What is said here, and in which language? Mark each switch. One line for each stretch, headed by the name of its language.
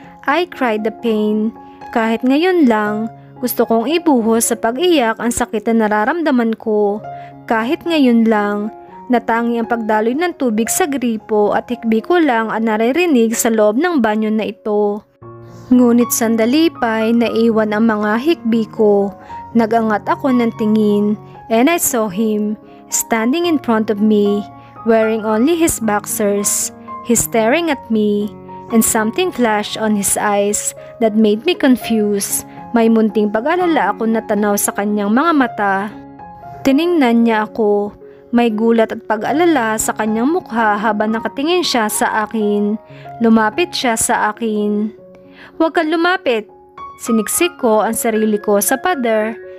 English: I cried the pain.
Filipino: Kahit ngayon lang, gusto kong ibuhos sa pag-iyak ang sakit na nararamdaman ko. Kahit ngayon lang, natangi ang pagdaloy ng tubig sa gripo at hikbi ko lang ang naririnig sa loob ng banyo na ito. Ngunit sandali pa'y naiwan ang mga hikbi ko. Nagangat ako ng tingin
English: and I saw him standing in front of me, wearing only his boxers. He's staring at me and something flashed on his eyes that made me confused.
Filipino: May munting pag-alala ako na tanaw sa kanyang mga mata. Tiningnan niya ako. May gulat at pag-alala sa kanyang mukha habang nakatingin siya sa akin. Lumapit siya sa akin. "Huwag kang lumapit." Siniksik ko ang sarili ko sa pader.